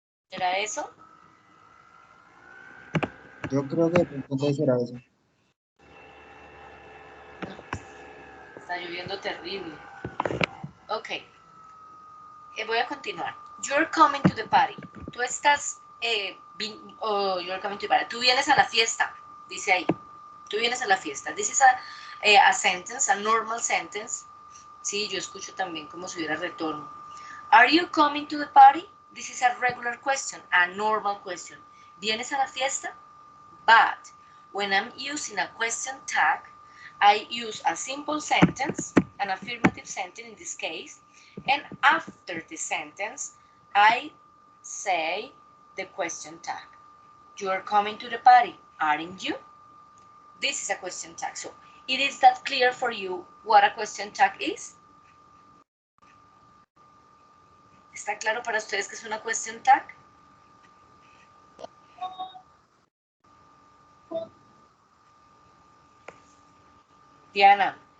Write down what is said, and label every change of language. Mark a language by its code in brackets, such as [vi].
[es] ¿Será eso? Yo creo que entonces será eso. Está lloviendo terrible. Ok. Voy a continuar. [en] You're coming to the party. Tú estás... you're coming to the party. [es] Tú vienes a la fiesta. Dice ahí. Tú vienes a la fiesta. [en] This is a sentence, a normal sentence. [es] Sí, yo escucho también como si hubiera retorno. [en] Are you coming to the party? This is a regular question, a normal question. ¿Vienes a la fiesta? But when I'm using a question tag, I use a simple sentence, an affirmative sentence in this case, and after the sentence, I say the question tag. You are coming to the party, aren't you? This is a question tag. So, is that clear for you what a question tag is? [es] ¿Está claro para ustedes que es una question tag? Diana.